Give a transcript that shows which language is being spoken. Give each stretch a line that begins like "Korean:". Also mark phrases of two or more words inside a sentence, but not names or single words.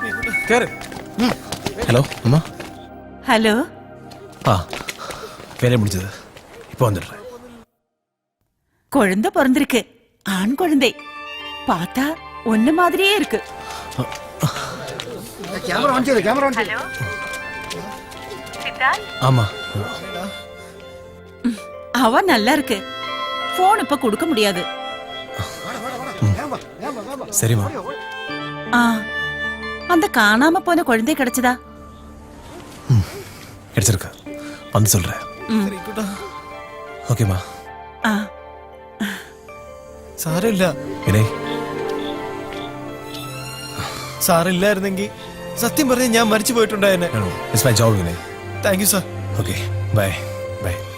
Malayalam: ഹലോ അമ്മ. ഹലോ. ആ വേറെ വിളിച്ചത്
Tamil: இப்போ வந்துடுறேன். குழந்தை பிறந்திருக்கு. ஆண் குழந்தை. பார்த்தா ஒண்ணு மாதிரியே இருக்கு.
Malayalam: ക്യാമറ ഓൺ ചെയ്തു, ക്യാമറ ഓൺ ചെയ്തു.
Tamil: ஆமா அவ நல்லா இருக்கு. போன் இப்ப கொடுக்க முடியாது. சரிம்மா. ஆ அந்த காணாம போன குழந்தை கிடைச்சதா? கிடைச்சிருக்கா? வந்து சொல்றேன். ஓகேம்மா.
Malayalam: ആ സാരമില്ല. വിനയ് സാറില്ലായിരുന്നെങ്കിൽ സത്യം പറഞ്ഞ ഞാൻ മരിച്ചു പോയിട്ടുണ്ടായെന്നെ.
English: It's my job വിനയ്. thank you sir. okay bye bye.